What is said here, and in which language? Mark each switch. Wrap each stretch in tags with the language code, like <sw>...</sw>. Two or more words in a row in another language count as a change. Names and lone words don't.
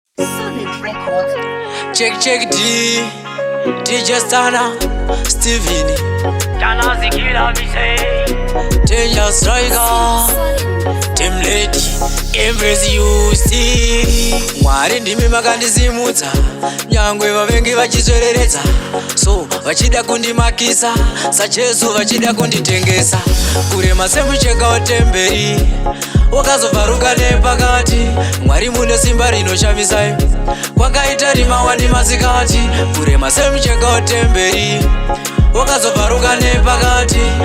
<en>Solid Records. Check, check, D. D J Stana, Steven. Stana Zikila, me say. Danger striker. Solid. Team lady, embrace you, see.</en> <sn>Mwari ndimi makandizimudza, nyangwe vavengi vachizvereredza. So, vachida kundimakisa, saJesu vachida kunditengesa. Kurema semucheka wetemberi, wakazobvaruka nepakati. Mwari mune simba rinoshamisa. Kwakaita rima wani masikati, kurema semucheka wetemberi, wakazobvaruka nepakati.</sn>